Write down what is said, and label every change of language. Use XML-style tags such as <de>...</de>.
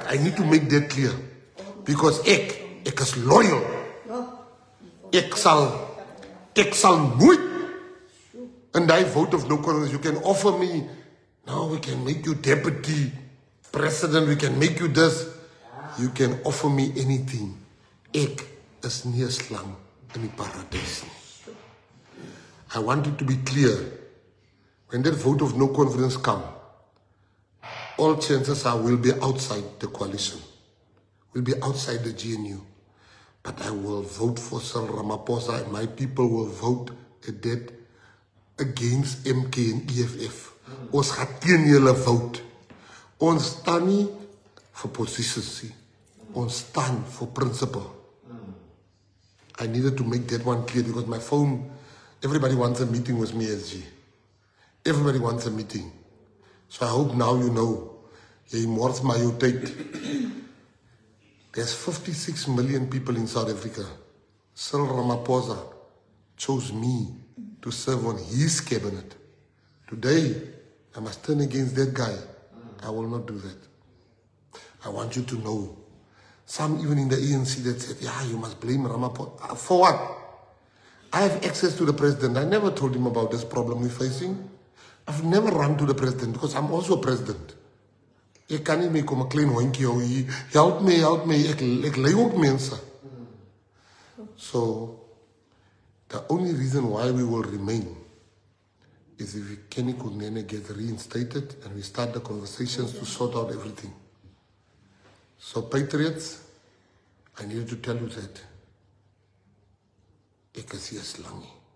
<en>I need to make that clear. Because</en> <af>ek is</af> <en>loyal.</en> <af>Ek sal nooit in die</af> <en>vote of no confidence. You can offer me, now we can make you deputy president, we can make you this. You can offer me anything.</en> <af>Ek is nie 'n slang in die paradys nie.</af> <en>I want it to be clear, when that vote of no confidence comes, all chances are we'll be outside the coalition. We'll be outside the GNU. But I will vote for Cyril Ramaphosa, and my people will vote at that against MK and EFF.</en> <af>Ons gaan teen julle vote. Ons staan nie vir positions nie. Ons staan for principle.</af> <en>I needed to make that one clear, because my phone, everybody wants a meeting with me, SG. Everybody wants a meeting. So I hope now you know.</en> <af>Jy mors maar jou tyd.</af> <en>There's 56 million people in South Africa. Cyril Ramaphosa chose me to serve on his cabinet. Today, I must turn against that guy. I will not do that. I want you to know. Some even in the ANC that said, yeah, you must blame Ramaphosa. For what? I have access to the president. I never told him about this problem we're facing. I've never run to the president, because I'm also a president.</en> <af>Ek kan nie meer kom 'n klein hondjie hou hier.</af> <en>Help me.</en> <af>Ek lei ook mense.</af> <en>So, the only reason why we will remain is if Kenny Kunene gets reinstated and we start the conversations to sort out everything. So, patriots, I need to tell you that</en> <af>ek is nie 'n slang nie.</af>